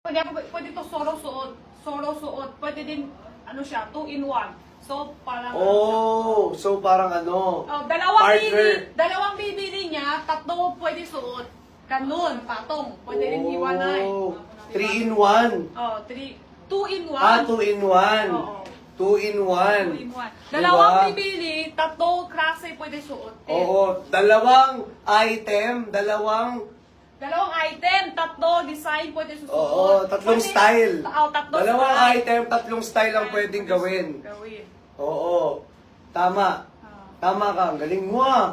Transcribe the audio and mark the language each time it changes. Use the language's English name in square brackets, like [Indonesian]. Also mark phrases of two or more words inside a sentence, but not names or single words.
[Filipino] Pwede to solo suot. Solo suot. Pwede din, ano siya, 2-in-1. So, parang... Oh, so parang ano? Oh, partner. dalawang bibili niya, tatlo pwede suot. Ganun, patong. Pwede rin hiwalay. 3-in-1. Oh, 2-in-1. Ah, 2-in-1. Oo. 2-in-1. 2-in-1. Dalawang bibili, tatlo klase pwede suot. Oo, dalawang item, dalawang tatlo design pwede susuot. Oo, tatlong style. Tatlong Dalawang style. item, tatlong style ang pwedeng gawin. Oo. Tama. Tama ka. Ang galing mo ah.